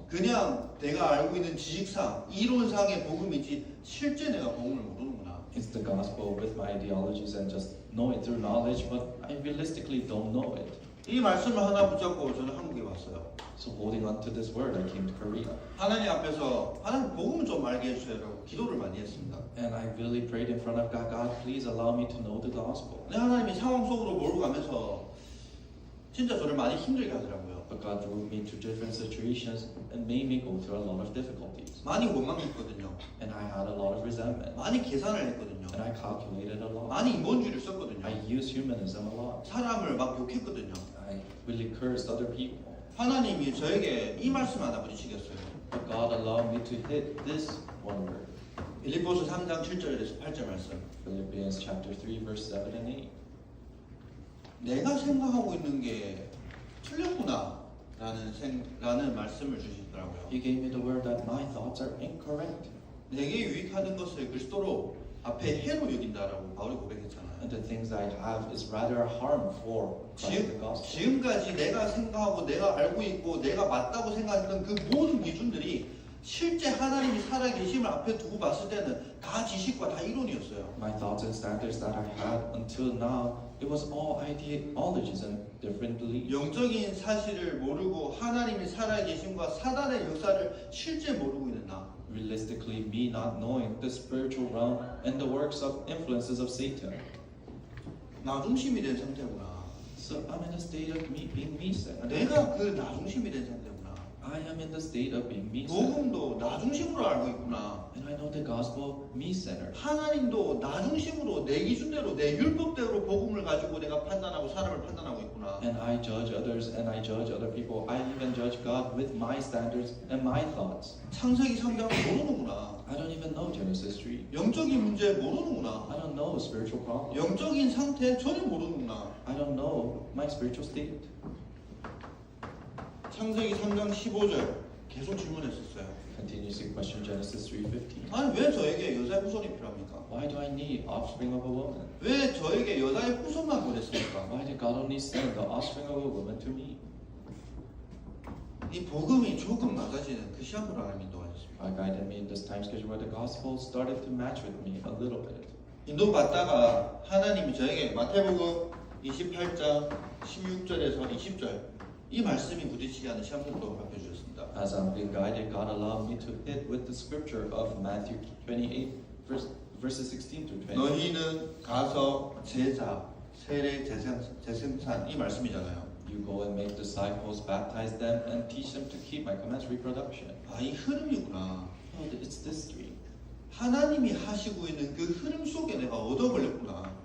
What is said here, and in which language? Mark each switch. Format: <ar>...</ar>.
<ko>그냥 내가 알고 있는 지식상, 이론상의 복음이지 실제 내가 복음을 모르는구나.</ko> <en>It's the gospel with my ideologies and just know it through knowledge, but I realistically don't know it.</en> <ko>이 말씀을 하나 붙잡고 저는 한국에 왔어요.</ko> <en>So holding on to this word, I came to Korea.</en> <ko>하나님 앞에서 하나님 복음을 좀 알게 해주세요라고 기도를 많이 했습니다.</ko> <en>And I really prayed in front of God, God, please allow me to know the gospel.</en> <ko>근데 하나님이 상황 속으로 몰고 가면서 진짜 저를 많이 힘들게 하더라고요.</ko> <en>But God drove me to different situations and made me go through a lot of difficulties.</en> <ko>많이 원망이 있거든요.</ko> <en>And I had a lot of resentment.</en> <ko>많이 계산을 했거든요.</ko> <en>And I calculated a lot.</en> <ko>많이 인본주의를 썼거든요.</ko> <en>I used humanism a lot.</en> <ko>사람을 막 욕했거든요.</ko> <en>I really cursed other people.</en> <ko>하나님이 저에게 이 말씀 하나 부딪히겠어요.</ko> <en>But God allowed me to hit this one word.</en> <ko>빌립보서 3장 7절에서 8절 말씀.</ko> <en>Philippians chapter 3, verse 7 and 8.</en> <ko>내가 생각하고 있는 게 틀렸구나 라는 말씀을 주시더라고요.</ko> <en>He gave me the word that my thoughts are incorrect.</en> <ko>내게 유익하는 것을 그리스도로 앞에 해로 여긴다라고 바울이 고백했잖아요.</ko> <en>And the things I have is rather a harm for Christ the gospel.</en> <ko>지금까지 내가 생각하고 내가 알고 있고 내가 맞다고 생각했던 그 모든 기준들이 실제 하나님이 살아계심을 앞에 두고 봤을 때는 다 지식과 다 이론이었어요.</ko> <en>My thoughts and standards that I had until now, it was all ideologies and different beliefs.</en> <ko>영적인 사실을 모르고 하나님이 살아계심과 사단의 역사를 실제 모르고 있는 나.</ko> <en>Realistically, me not knowing the spiritual realm and the works of influences of Satan.</en> <ko>나중심이 된 상태구나.</ko> <en>So I'm in a state of me being me-centered.</en> <ko>내가 그 나중심이 된 상태구나.</ko> <en>I am in the state of being me-centered.</en> <ko>복음도 나중심으로 알고 있구나.</ko> <en>And I know the gospel me-centered.</en> <ko>하나님도 나중심으로 내 기준대로 내 율법대로 복음을 가지고 내가 판단하고 사람을 판단하고 있구나.</ko> <en>And I judge others and I judge other people. I even judge God with my standards and my thoughts.</en> <ko>창세기 3장을 모르는구나.</ko> <en>I don't even know Genesis 3.</en> <ko>영적인 문제 모르는구나.</ko> <en>I don't know spiritual problems.</en> <ko>영적인 상태 전혀 모르는구나.</ko> <en>I don't know my spiritual state.</en> <ko>창세기 3장 15절 계속 질문했었어요.</ko> <en>Continuously question Genesis 3:15.</en> <ko>아니 왜 저에게 여자의 후손이 필요합니까?</ko> <en>Why do I need offspring of a woman?</en> <ko>왜 저에게 여자의 후손만 보냈습니까?</ko> <en>Why did God only send the offspring of a woman to me?</en> <ko>이 복음이 조금 맞아지는 그 시간으로 하나님 인도하셨습니다.</ko> <en>God guided me in this time schedule where the gospel started to match with me a little bit.</en> <ko>인도받다가 하나님이 저에게 마태복음 28장 16절에서 20절 이 말씀이 부딪히게 하는 시간부터 발표해 주셨습니다.</ko> <en>As I'm being guided, God allowed me to hit with the scripture of Matthew 28, verses 16 to 20.</en> <ko>너희는 가서 제자, 세례 재생산 이 말씀이잖아요.</ko> <en>You go and make disciples, baptize them, and teach them to keep my commands, reproduction.</en> <ko>아, 이 흐름이구나.</ko> <en>Oh, it's this stream.</en> <ko>하나님이 하시고 있는 그 흐름 속에 내가 얻어걸렸구나.</ko>